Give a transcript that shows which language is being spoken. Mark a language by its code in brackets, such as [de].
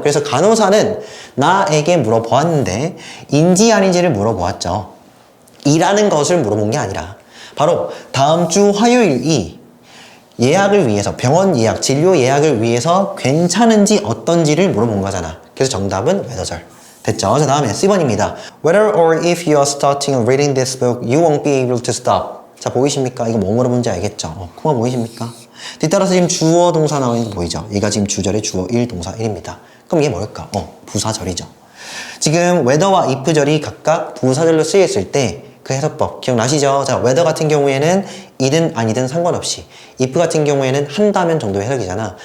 [ko] 그래서 간호사는 나에게 물어보았는데 인지 아닌지를 물어보았죠. 이라는 것을 물어본 게 아니라 바로 다음 주 화요일이 예약을 위해서 병원 예약, 진료 예약을 위해서 괜찮은지 어떤지를 물어본 거잖아. 그래서 정답은 whether절. 됐죠? 자, 다음에 C번입니다. [en] Whether or if you are starting reading this book, you won't be able to stop. [ko] 자, 보이십니까? 이거 뭐 물어본지 알겠죠? 코마 보이십니까? 뒤따라서 지금 주어 동사 나와 있는 거 보이죠? 얘가 지금 주절의 주어 1, 동사 1입니다. 그럼 이게 뭘까? 부사절이죠. 지금 whether와 if절이 각각 부사절로 쓰였을 때 그 해석법 기억나시죠? 자, whether 같은 경우에는 이든 아니든 상관없이 if 같은 경우에는 한다면 정도의 해석이잖아.